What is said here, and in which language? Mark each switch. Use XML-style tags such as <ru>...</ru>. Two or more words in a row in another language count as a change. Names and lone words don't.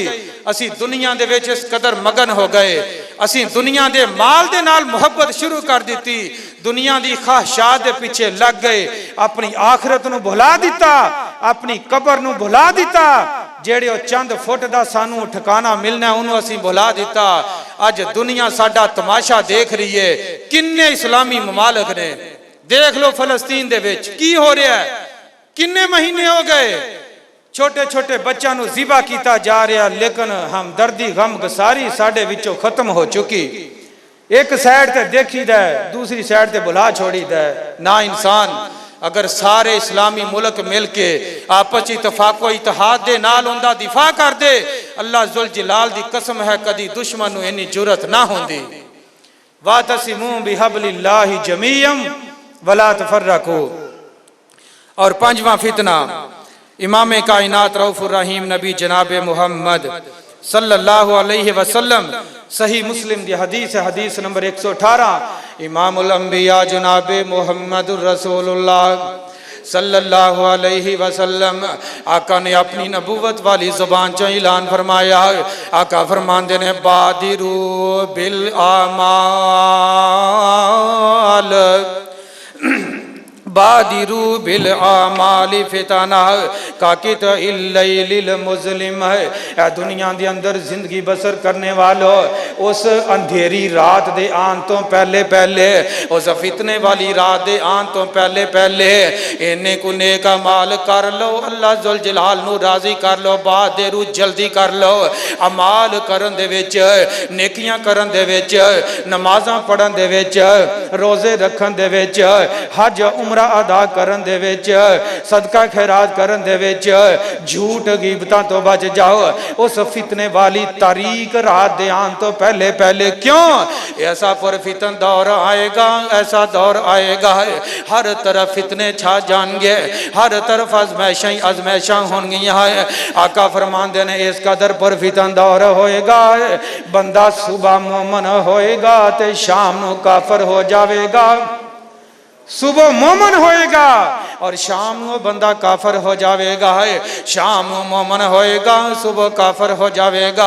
<pa>اسی دنیا دے وچ اس قدر مگن ہو گئے، اسی دنیا دے مال دے نال محبت شروع کر دیتی، دنیا دی خواہشات دے پیچھے لگ گئے، اپنی آخرت نو بھلا دیتا، اپنی قبر نو بھلا دیتا، جیڑے چند فٹ دا سانو ٹھکانہ ملنا ہے انہوں اسی بھلا دیتا۔ آج دنیا ساڈا تماشا دیکھ رہی ہے، کنے اسلامی ممالک نے، دیکھ لو فلسطین دے وچ کی ہو رہا ہے، کنے مہینے ہو گئے چھوٹے چھوٹے بچہ نو ذبح کیتا جا رہا، لیکن ہمدردی غم گساری ساڑے وچوں ختم ہو چکی۔ ایک سائیڈ تے دیکھی دے، دوسری سائیڈ تے بھلا چھوڑی دے۔ نا انسان اگر سارے اسلامی ملک مل کے آپس اتفاق و اتحاد دے نال اوندا دفاع کر دے، اللہ ذوالجلال دی قسم ہے کدی دشمن نو انی جرأت نہ ہوندی۔</pa> <ar>وَاعْتَصِمُوا بِحَبْلِ اللَّهِ جَمِيعًا وَلَا تَفَرَّقُوا۔</ar> <ur>اور پانچواں فتنہ، امام کائنات رؤوف الرحیم نبی جناب محمد</ur> <ar>صلی اللہ علیہ</ar> <pa>وسلم، صحیح مسلم دی حدیث ہے، حدیث نمبر 118، امام الانبیاء جناب محمد رسول اللہ</pa> <ar>صلی اللہ علیہ وسلم،</ar> <pa>آقا نے اپنی نبوت والی زبان چوں اعلان فرمایا، آقا فرماندے نے</pa> <ar>بادروا بالآمال، بادروا بالآمال فتنہ کاقطع اللیل المظلم۔</ar> <pa>اے دنیا دے اندر زندگی بسر کرنے والو، اس اندھیری رات دے آن تو پہلے پہلے، اس فتنے والی رات دے آن تو پہلے پہلے انہیں کو نیک عمال کر لو، اللہ ذوالجلال نو راضی کر لو، بادروا جلدی کر لو، عمال کرن دے وچ، نیکیاں کرن دے وچ، نمازاں پڑھن دے وچ، روزے رکھن دے وچ، حج عمرہ ادا کرن دے وچ، صدقہ خیرات کرن دے وچ، جھوٹ غیبتاں تو بچ جاؤ، اس فتنے والی تاریک رات دے آن تو پہلے پہلے۔ کیوں؟ ایسا پر فتن دور آئے گا، ایسا دور آئے گا، ہر طرف فتنے چھا جان گے، ہر طرف ازمائشاں ہون گیا ہے۔ آقا فرماندے نے اس قدر پر فتن دور ہوئے گا، بندہ صبح مومن ہوئے گا تے شام نو کافر ہو جاوے گا، صبح مومن ہوئے گا اور شام نو بندہ کافر ہو جاوے گا، شام نو مومن ہوئے گا صبح کافر ہو جاوے گا۔</pa>